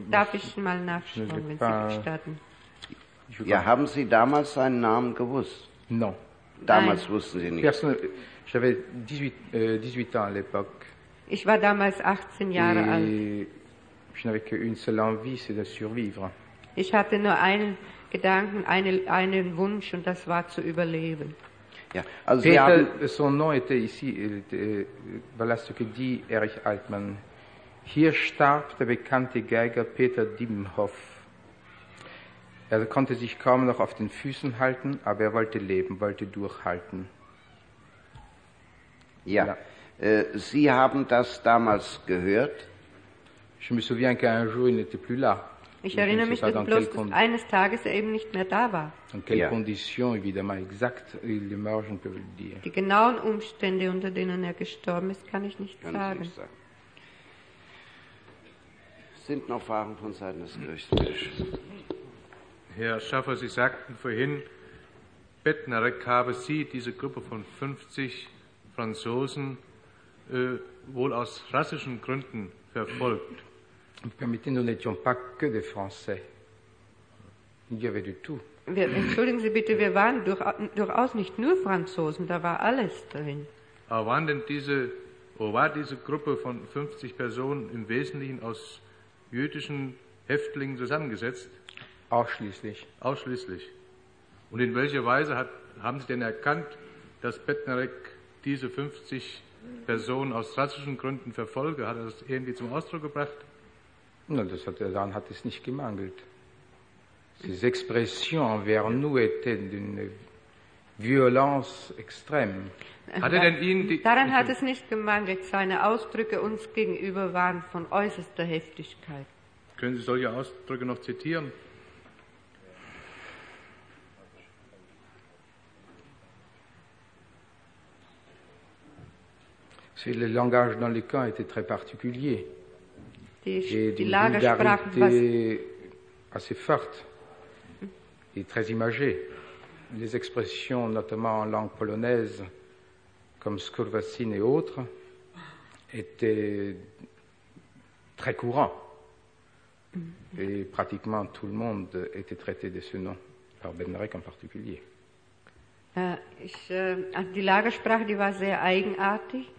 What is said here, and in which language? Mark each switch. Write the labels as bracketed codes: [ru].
[de] darf ich mal nachschauen, wenn Sie gestatten. Ja, haben Sie damals seinen Namen gewusst? [fr] Non. [de] Damals Nein. wussten Sie nicht. [fr] Personne, j'avais 18 ans à l'époque. [de] Ich war damals 18 Jahre [fr] et [de] alt. [fr] Je n'avais qu'une seule envie, c'est de survivre. [de] Ich hatte nur einen Gedanken, einen Wunsch, und das war zu überleben. Ja, also Peter, haben... [fr] son nom était ici, voilà ce que dit Erich Altmann. [de] Hier starb der bekannte Geiger Peter Dibbenhoff. Er konnte sich kaum noch auf den Füßen halten, aber er wollte leben, wollte durchhalten. Ja, ja. Sie haben das damals gehört? [fr] Je me souviens qu'un jour il n'était plus là. [de] Ich erinnere mich bloß, dass eines Tages er eben nicht mehr da war. [fr] In quelle condition, évidemment, exact, il est mort, je ne peux vous le dire. [de] Die genauen Umstände, unter denen er gestorben ist, kann ich nicht sagen. Sind noch Fragen von Seiten des Gerichtsbeschefs? Herr Schaffer, Sie sagten vorhin, Bettnerek habe Sie, diese Gruppe von 50 Franzosen, wohl aus rassischen Gründen verfolgt. [fr] Permettez, nous n'étions pas que des Français. Il y avait de tout. [de] Entschuldigen Sie bitte, wir waren durchaus nicht nur Franzosen, da war alles drin. Aber waren denn diese Gruppe von 50 Personen im Wesentlichen aus jüdischen Häftlingen zusammengesetzt? Ausschließlich. Ausschließlich. Und in welcher Weise haben Sie denn erkannt, dass Bettnerek diese 50 Personen aus rassischen Gründen verfolge? Hat er das irgendwie zum Ausdruck gebracht? Non, das hat, daran hat es nicht gemangelt. [fr] Ces expressions envers nous étaient d'une violence extrême. [de] Hatte denn Ihnen die, daran hat es nicht gemangelt. Seine Ausdrücke uns gegenüber waren von äußerster Heftigkeit. Können Sie solche Ausdrücke noch zitieren? [fr] C'est le langage dans les camps était très particulier. [de] Die Lagersprache war [fr] assez forte et très imagée. Les expressions, notamment en langue polonaise, comme Skurvacine et autres, étaient très courants. Et pratiquement tout le monde était traité de ce nom, par Bettnerek en particulier. [de] Die Lagersprache, die war sehr eigenartig.